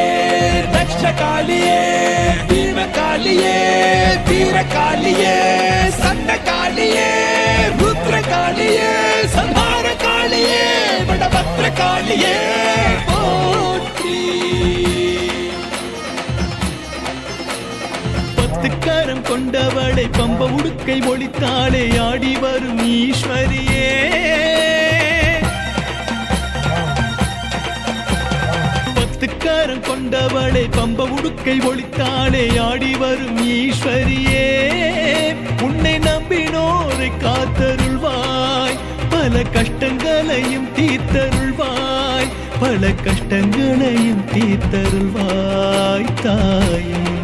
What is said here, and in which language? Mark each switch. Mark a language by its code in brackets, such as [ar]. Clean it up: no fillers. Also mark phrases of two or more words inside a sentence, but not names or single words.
[sa] दक्ष कालिये भीम कालिये वीर कालिये सन्न कालिये रुद्र कालिये संहार कालिये वडभद्र कालिये पोற்றி [ta] பத்துக்கரம் கொண்டவளை பம்ப உடுக்கை ஒளித்தாளே ஆடி வரும் ஈஸ்வரியே பத்துக்கரம் கொண்டவளை பம்ப உடுக்கை ஒளித்தாளே ஆடி வரும் ஈஸ்வரியே உன்னை நம்பினோரை காத்தருள்வாய் பல கஷ்டங்களையும் தீர்த்தருள்வாய் பல கஷ்டங்களையும் தீர்த்தருள்வாய் தாயே.